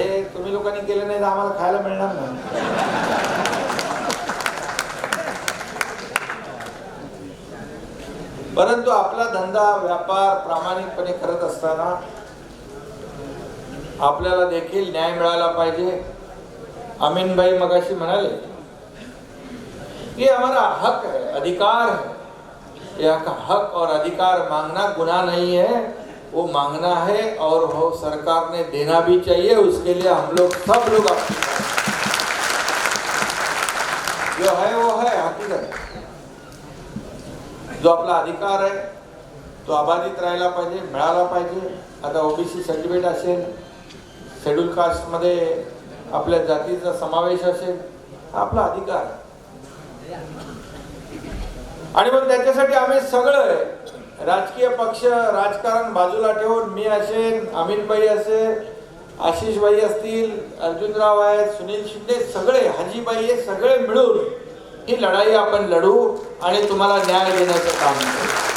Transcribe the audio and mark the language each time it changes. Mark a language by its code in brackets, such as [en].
[mr] हे तुम्ही लोकांनी केलं नाही तर आम्हाला खायला मिळणार नाही. परंतु आपला धंदा व्यापार प्रामाणिकपणे करत असताना आपल्याला देखील न्याय मिळाला पाहिजे. अमीन भाई मगाशी म्हणाले कि [hi] हमारा हक है, अधिकार है. यह हक और अधिकार मांगना गुनाह नहीं है, वो मांगना है और वो सरकार ने देना भी चाहिए. उसके लिए हम लोग सब लोग जो है वो है हकीकत. [mr] जो आपला अधिकार आहे तो अबाधित राहायला पाहिजे, मिळाला पाहिजे. आता ओबीसी सर्टिफिकेट असेल, शेड्यूल कास्ट मध्ये आपल्या जातीचा समावेश असेल, आपला अधिकार. आणि मग त्याच्यासाठी आम्ही सगळं राजकीय पक्ष राजकारण बाजूला ठेवून, मी असेल, अमीनबाई असेल, आशिषबाई असतील, अर्जुनराव आहेत, सुनील शिंदे, सगळे, हाजीबाई हे सगळे मिळून ही लढाई आपण लढू आणि तुम्हाला न्याय देण्याचं काम करू.